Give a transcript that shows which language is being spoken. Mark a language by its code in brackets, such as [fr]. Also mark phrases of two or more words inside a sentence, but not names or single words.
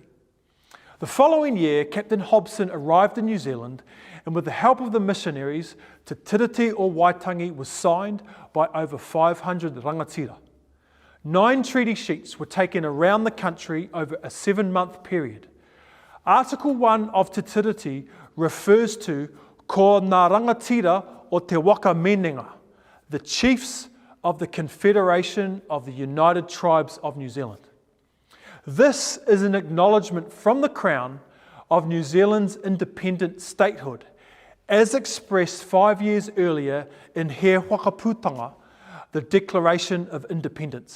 [en] The following year, Captain Hobson arrived in New Zealand, and with the help of the missionaries, Te Tiriti or Waitangi was signed by over 500 rangatira. 9 treaty sheets were taken around the country over a 7-month period. Article 1 of Te Tiriti refers to [mi] ko ngā rangatira o te waka menenga, [en] the chiefs of the Confederation of the United Tribes of New Zealand. This is an acknowledgement from the Crown of New Zealand's independent statehood, as expressed 5 years earlier in He Whakaputanga, the Declaration of Independence.